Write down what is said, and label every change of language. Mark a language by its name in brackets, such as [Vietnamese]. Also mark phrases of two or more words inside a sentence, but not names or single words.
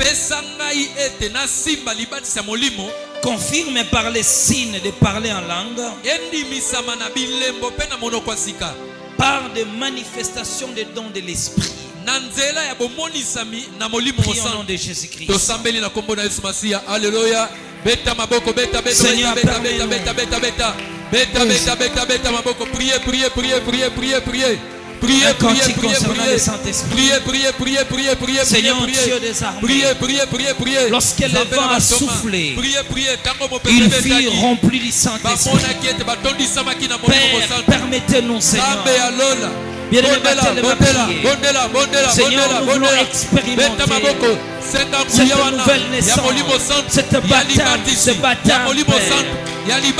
[French] Confirme par les signes de parler en langue. Par des manifestations des dons de l'Esprit. Prions au nom de Jésus-Christ. Alléluia. [Lingala] Beta maboko, beta, beta, [French] Seigneur, [Lingala] beta, beta, beta, beta, beta, beta, beta, beta, beta, maboko. [French] Priez, priez, priez, priez, priez, priez. Priez, priez, priez, priez. Seigneur Dieu des armées, priez. Lorsque le vent a soufflé, il fut rempli du Saint-Esprit. Père, permettez-nous, Seigneur. Bien-aimés, Seigneur, nous voulons expérimenter cette nouvelle naissance, cette baptême, ce baptême, Père.